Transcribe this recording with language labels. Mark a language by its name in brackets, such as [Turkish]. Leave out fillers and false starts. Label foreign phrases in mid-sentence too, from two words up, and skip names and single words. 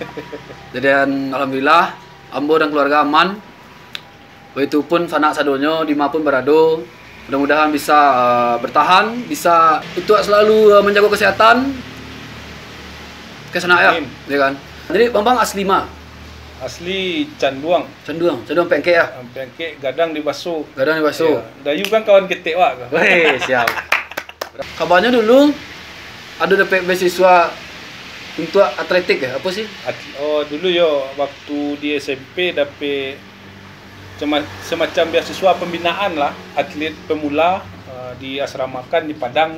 [Indonesian] Dan alhamdulillah Ambo dan keluarga aman. [Minangkabau] Begitupun sanak sadonyo di maupun berado. [Indonesian] Mudah-mudahan bisa bertahan, bisa itu selalu menjaga kesehatan. Ke sana ya, ya kan. Jadi Bambang asli mah? Asli Canduang. Canduang pengke ya. Pengke Gadang di Baso. Gadang di Baso. Ya. [Minangkabau] Dayu kan kawan ketek Wak. Weh, siap. [Indonesian] Kabarnya dulu ada dapat beasiswa untuk atletik ya, apa sih? Oh dulu yo waktu di SMP dapat semacam beasiswa pembinaan lah, atlet pemula di asramakan di Padang.